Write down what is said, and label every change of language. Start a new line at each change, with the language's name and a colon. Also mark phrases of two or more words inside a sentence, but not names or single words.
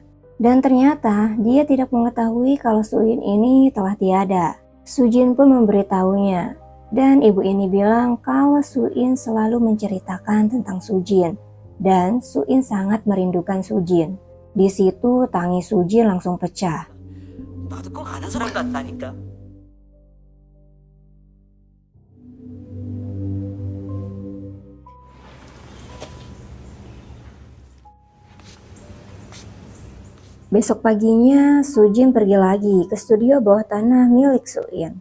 Indonesian: Dan ternyata dia tidak mengetahui kalau Suin ini telah tiada. Sujin pun memberitahunya. Dan ibu ini bilang kalau Suin selalu menceritakan tentang Sujin. Dan Suin sangat merindukan Sujin. Di situ tangis Sujin langsung pecah.
Korean: 나도 꼭 아는 사람 같다니까.
Indonesian: Besok paginya, Sujin pergi lagi ke studio bawah tanah milik Suin.